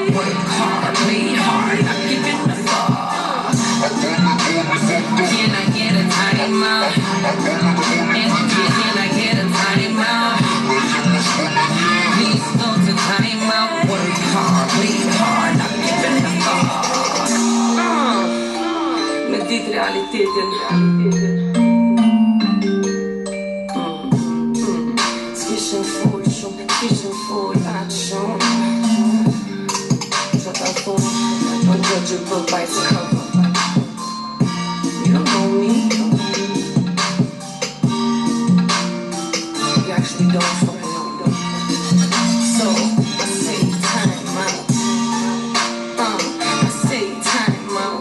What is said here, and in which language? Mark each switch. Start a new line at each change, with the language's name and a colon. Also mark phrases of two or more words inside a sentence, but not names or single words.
English: Work hard, play hard, not giving a fuck. Can I get a time out? Can I get a time out? Please go to time out. Work hard, play hard, not giving a fuck.
Albanian: Me dit realitetin. S'kishin full shumë, s'kishin
English: full action.
Albanian: Që ta thonë,
English: don't judge a book by its cover. You don't know me. You actually don't fucking know me. So, I say time out. I say time out.